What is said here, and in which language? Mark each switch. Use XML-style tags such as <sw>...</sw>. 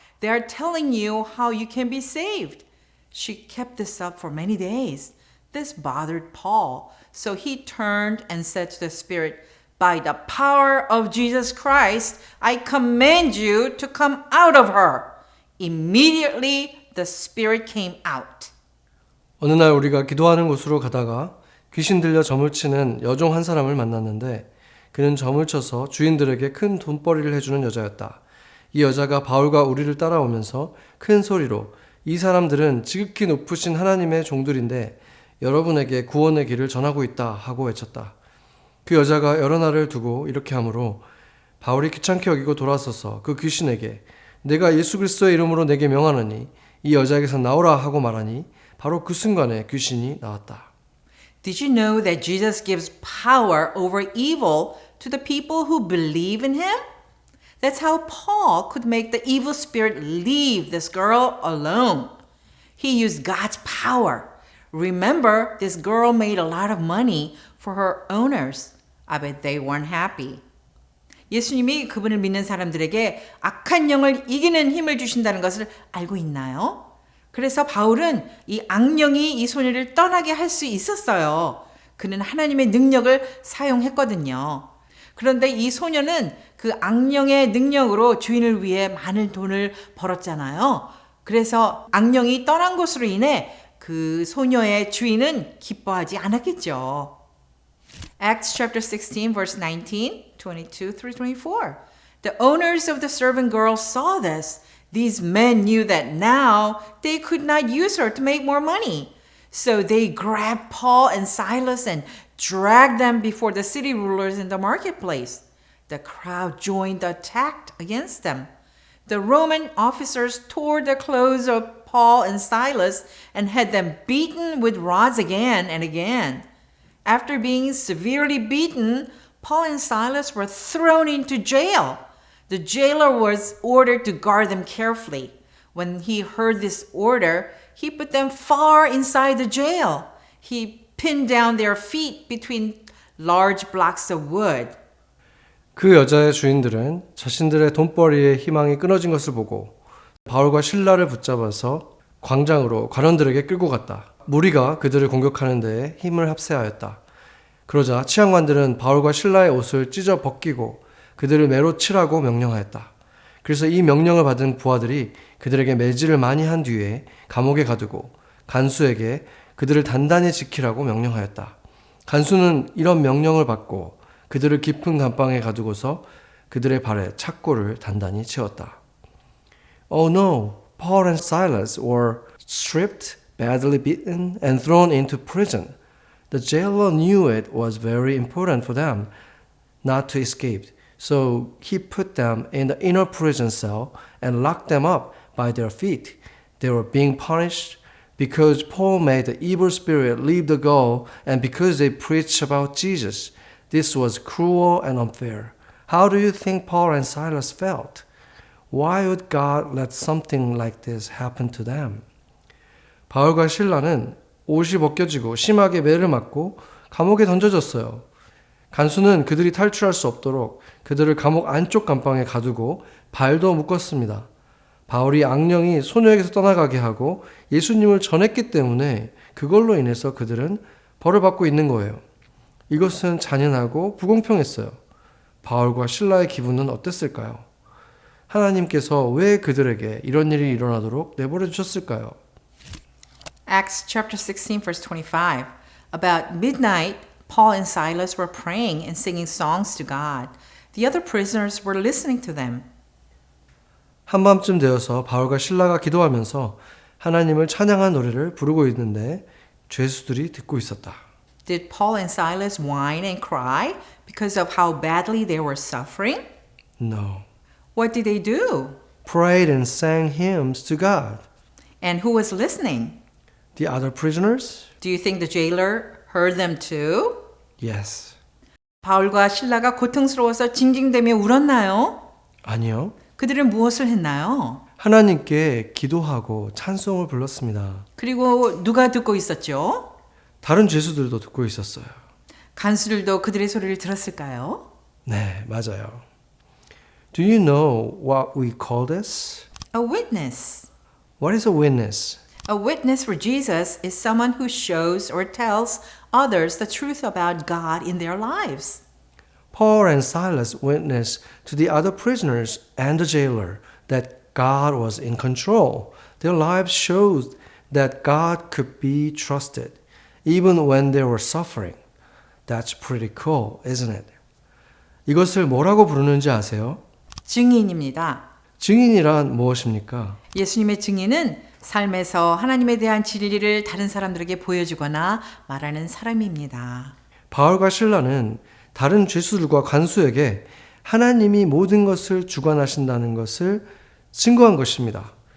<en>They are telling you how you can be saved." She kept this up for many days. This bothered Paul, so he turned and said to the Spirit, "By the power of Jesus Christ, I command you to come out of her." Immediately, the Spirit came out.</en> <ko>어느 날 우리가 기도하는 곳으로 가다가 귀신 들려 점을 치는 여종 한 사람을 만났는데 그는 점을 쳐서 주인들에게 큰 돈벌이를 해주는 여자였다. 이 여자가 바울과 우리를 따라오면서 큰 소리로 이 사람들은 지극히 높으신 하나님의 종들인데 여러분에게 구원의 길을 전하고 있다 하고 외쳤다. 그 여자가 여러 날을 두고 이렇게 하므로 바울이 귀찮게 여기고 돌아서서 그 귀신에게 내가 예수 그리스도의 이름으로 내게 명하노니 이 여자에게서 나오라 하고 말하니 바로 그 순간에 귀신이 나왔다.</ko> <en>Did you know that Jesus gives power over evil to the people who believe in him? That's how Paul could make the evil spirit leave this girl alone. He used God's power. Remember, this girl made a lot of money for her owners. I bet they weren't happy.</en> <ko>예수님이 그분을 믿는 사람들에게 악한 영을 이기는 힘을 주신다는 것을 알고 있나요? 그래서 바울은 이 악령이 이 소녀를 떠나게 할 수 있었어요. 그는 하나님의 능력을 사용했거든요. 그런데 이 소녀는 그 악령의 능력으로 주인을 위해 많은 돈을 벌었잖아요. 그래서 악령이 떠난 것으로 인해 그 소녀의 주인은 기뻐하지 않았겠죠.</ko> <en>Acts chapter 16 verse 19, 22 through 24. The owners of the servant girl saw this. These men knew that now they could not use her to make more money. So they grabbed Paul and Silas and dragged them before the city rulers in the marketplace. The crowd joined the attack against them. The Roman officers tore the clothes of Paul and Silas and had them beaten with rods again and again. After being severely beaten, Paul and Silas were thrown into jail. The jailer was ordered to guard them carefully. When he heard this order, he put them far inside the jail. He pinned down their feet between large blocks of wood.</en> <ko>그 여자의 주인들은 자신들의 돈벌이의 희망이 끊어진 것을 보고 바울과 실라를 붙잡아서 광장으로 관원들에게 끌고 갔다. 무리가 그들을 공격하는 데에 힘을 합세하였다. 그러자 치안관들은 바울과 실라의 옷을 찢어 벗기고 그들을 매로 치라고 명령하였다. 그래서 이 명령을 받은 부하들이 그들에게 매질을 많이 한 뒤에 감옥에 가두고 간수에게 그들을 단단히 지키라고 명령하였다. 간수는 이런 명령을 받고 그들을 깊은 감방에 가두고서 그들의 발에 착고를 단단히 채웠다.</ko> <en>Oh no, Paul and Silas were stripped, badly beaten, and thrown into prison. The jailer knew it was very important for them not to escape, so he put them in the inner prison cell and locked them up by their feet. They were being punished because Paul made the evil spirit leave the girl and because they preached about Jesus. This was cruel and unfair. How do you think Paul and Silas felt? Why would God let something like this happen to them?</en> <ko>바울과 실라는 옷이 벗겨지고 심하게 매를 맞고 감옥에 던져졌어요. 간수는 그들이 탈출할 수 없도록 그들을 감옥 안쪽 감방에 가두고 발도 묶었습니다. 바울이 악령이 소녀에게서 떠나가게 하고 예수님을 전했기 때문에 그걸로 인해서 그들은 벌을 받고 있는 거예요. 이것은 잔인하고 불공평했어요. 바울과 실라의 기분은 어땠을까요? 하나님께서 왜 그들에게 이런 일이 일어나도록 내버려 주셨을까요?</ko> <en>Acts chapter 16 verse 25. About midnight, Paul and Silas were praying and singing songs to God. The other prisoners were listening to them.</en> <ko>한밤쯤 되어서 바울과 실라가 기도하면서 하나님을 찬양한 노래를 부르고 있는데 죄수들이 듣고 있었다.</ko> <en>Did Paul and Silas whine and cry because of how badly they were suffering? No. What did they do? Prayed and sang hymns to God. And who was listening? The other prisoners? Do you think the jailer heard them too? Yes.</en> <ko>바울과 실라가 고통스러워서 징징대며 울었나요? 아니요. 그들은 무엇을 했나요? 하나님께 기도하고 찬송을 불렀습니다. 그리고 누가 듣고 있었죠? 다른 죄수들도 듣고 있었어요. 간수들도 그들의 소리를 들었을까요? 네, 맞아요.</ko> <en>Do you know what we call this? A witness. What is a witness? A witness for Jesus is someone who shows or tells others the truth about God in their lives. Paul and Silas witnessed to the other prisoners and the jailer that God was in control. Their lives showed that God could be trusted, even when they were suffering. That's pretty cool, isn't it?</en> <ko>이것을 뭐라고 부르는지 아세요? 증인입니다. 증인이란 무엇입니까? 예수님의 증인은 삶에서 하나님에 대한 진리를 다른 사람들에게 보여주거나 말하는 사람입니다. 바울과 실라는 다른 죄수들과 간수에게 하나님이 모든 것을 주관하신다는 것을 증거한 것입니다.</ko>